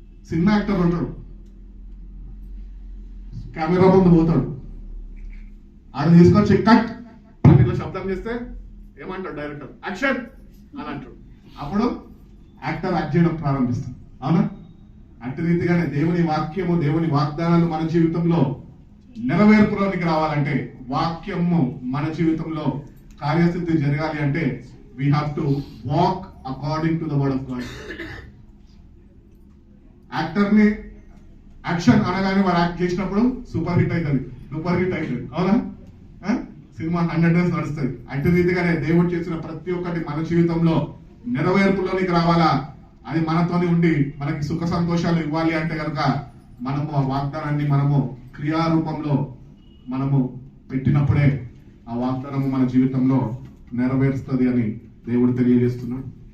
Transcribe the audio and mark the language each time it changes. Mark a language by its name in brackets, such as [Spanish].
[Telugu] Cinema actor ఉంటాడు, camera ముందు పోతాడు, ఆడు తీసుకొచ్చి కట్ అని ఇట్లా శబ్దం చేస్తే ఏమంటాడు డైరెక్టర్? యాక్షన్ అని అంటాడు. అప్పుడు యాక్టర్ యాక్ట్ చేయడం ప్రారంభిస్తాడు, అవునా? అట్టి రీతిగానే దేవుని వాక్యము దేవుని వాగ్దానాలు మన జీవితంలో నెరవేర్పులోనికి రావాలంటే, వాక్యము మన జీవితంలో కార్యసిద్ధి జరగాలి అంటే [English] we have to walk according to the word of God. [Telugu] Actor ని యాక్షన్ అనగానే వారు యాక్ట్ చేసినప్పుడు సూపర్ హిట్ అవుతుంది, అవునా? సినిమా 100 days నడుస్తుంది. అటు రీతిగానే దేవుడు చేసిన ప్రతి ఒక్కటి మన జీవితంలో నెరవేర్పులోనికి రావాలా, అది మనతోనే ఉండి మనకి సుఖ సంతోషాలు ఇవ్వాలి అంటే కనుక మనము ఆ వాగ్దానాన్ని మనము క్రియారూపంలో మనము పెట్టినప్పుడే ఆ వాగ్దానము మన జీవితంలో నెరవేరుస్తుంది అని దేవుడు తెలియజేస్తున్నాడు.